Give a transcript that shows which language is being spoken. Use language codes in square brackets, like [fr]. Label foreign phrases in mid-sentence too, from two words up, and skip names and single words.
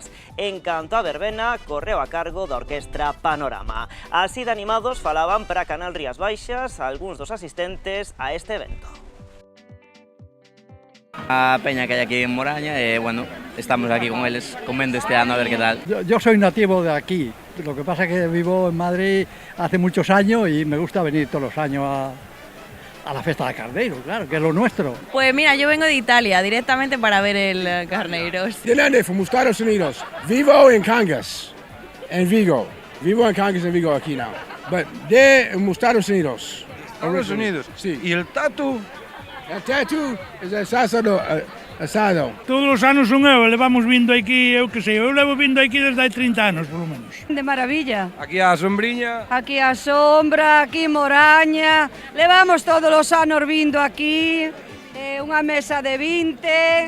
[gl] En canto a verbena, correu a cargo da orquestra Panorama. Así de animados falaban para Canal Rías Baixas algúns dos asistentes a este evento. A peña que hai aquí en Moraña e, bueno, estamos aquí con eles comendo este ano a ver qué tal. [es] Yo soy nativo de aquí, lo que pasa es que vivo en Madrid hace muchos años y me gusta venir todos los años a la Festa de Carneiro, claro, que es lo nuestro. Pues mira, yo vengo de Italia directamente para ver el Carneiros. Fernando, from Estados Unidos. Vivo en Cangas, en Vigo. Vivo en Cangas, en Vigo aquí now. But de Estados Unidos. Estados Unidos. Sí. ¿Y el tatu? El tatu es el asado. [gl] Todos os anos son eu, levamos vindo aquí, eu que sei, eu levo vindo aquí desde hai 30 anos, polo menos. De maravilla. Aquí a sombriña. Aquí a sombra, aquí Moraña, levamos todos os anos vindo aquí, unha mesa de 20.